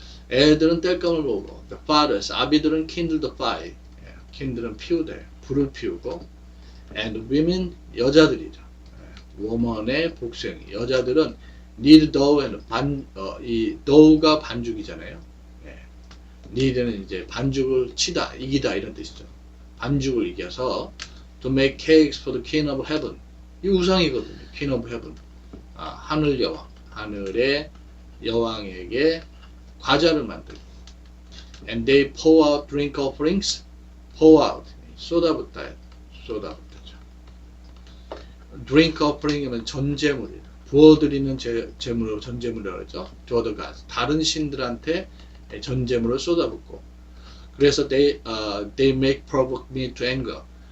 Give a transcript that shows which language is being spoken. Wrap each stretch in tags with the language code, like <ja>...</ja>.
<ko>애들은 땔감을 모으고</ko> <en>the fathers,</en> <ko>아비들은</ko> <en>kindle the fire,</en> <ko>kindle은 피우다, 불을 피우고</ko> <en>and women,</en> <ko>여자들이죠. woman의 복수형이 여자들은</ko> <en>knead dough and</en> <ko>이 dough가 반죽이잖아요. knead는 이제 반죽을 치다, 이기다 이런 뜻이죠. 반죽을 이겨서</ko> <en>to make cakes for the king of heaven.</en> <ko>이 우상이거든요.</ko> <en>king of heaven.</en> <ko>하늘 여왕, 하늘의 여왕에게 과자를 만들고</ko> <en>and they pour out drink offerings.</en> <ko>pour out, 쏟아붓다죠. drink offering이면 전제물이에요. 부어드리는 제물을 전제물이라고 하죠.</ko> <en>to other gods.</en> <ko>다른 신들한테 전제물을 쏟아붓고 그래서</ko> <en>they make provoke me to anger.</en>